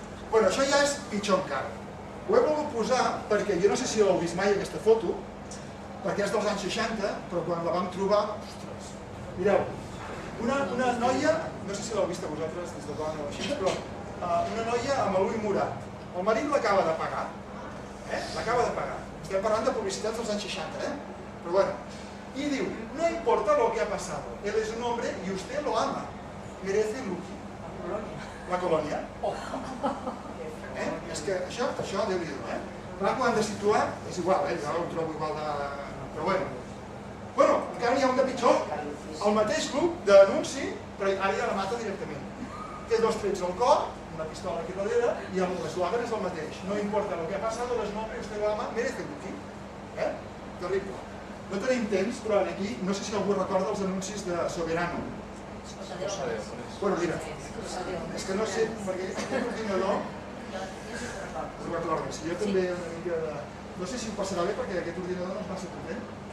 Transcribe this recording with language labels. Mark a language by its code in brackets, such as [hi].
[ca] Bueno, això ja és pitjor encara. Ho he volgut posar perquè jo no sé si l'heu vist mai aquesta foto, perquè és dels anys 60, però quan la vam trobar... Ostres, mireu, una noia, no sé si l'heu vist a vosaltres des de dona o així, però una noia amb l'ull morat. El marit l'acaba de pagar, l'acaba de pagar. Estem parlant de publicitats dels anys 60, però bueno. [es] Y [ca] diu, [es] no importa lo que ha pasado, él es un hombre y usted lo ama, merece Lucky. [ca] La colònia. És que això Déu-n'hi-do, Clar, quan de situar, és igual, jo ho trobo igual de... Però bueno. Bueno, encara n'hi ha un de pitjor, el mateix grup d'anunci, però ara ja la mata directament. Té 2 trets al cor, una pistola aquí darrere, i l'eslògan és el mateix. [es] No importa lo que ha pasado, es un hombre y usted lo ama, merece Lucky. [ca] Terrible. No tenim temps, però aquí, no sé si algú recorda els anuncis de Soberano. Bueno, mira, és que no sé, perquè aquest ordinador... Ho recordes, jo també una mica de... No sé si ho passarà bé perquè aquest ordinador no és massa potent.